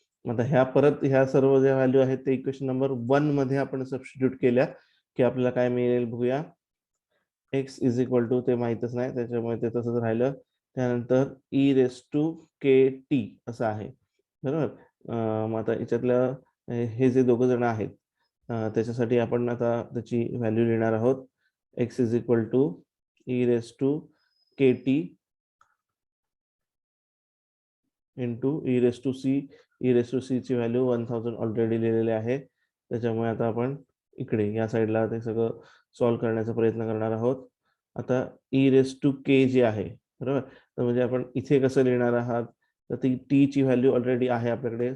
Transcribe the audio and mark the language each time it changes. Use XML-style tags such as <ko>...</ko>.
<mr>आता ह्या सर्व ज्या व्हॅल्यू आहेत ते इक्वेशन नंबर 1 मध्ये आपण सबस्टिट्यूट केल्या की आपल्याला काय मिळेल बघूया.</mr> <en>x is equal to</en> <mr>ते माहितच नाही त्याच्यामुळे ते तसंच राहिलं. त्यानंतर E raise to K T असं आहे बरोबर. मग आता याच्यातलं हे जे दोघं जण आहेत त्याच्यासाठी आपण आता त्याची व्हॅल्यू लिहिणार आहोत.</mr> <en>X is equal to e raise to k t into e raise to c.</en> <mr>E raise to C ची व्हॅल्यू 1000 ऑलरेडी लिहिलेली आहे. त्याच्यामुळे आता आपण इकडे या साईडला ते सगळं सॉल्व्ह करण्याचा प्रयत्न करणार आहोत. आता ई रेस टू के जे आहे बरोबर, तर म्हणजे आपण इथे कसं लिहिणार आहात तर ती टी ची व्हॅल्यू ऑलरेडी आहे आपल्याकडे.</mr>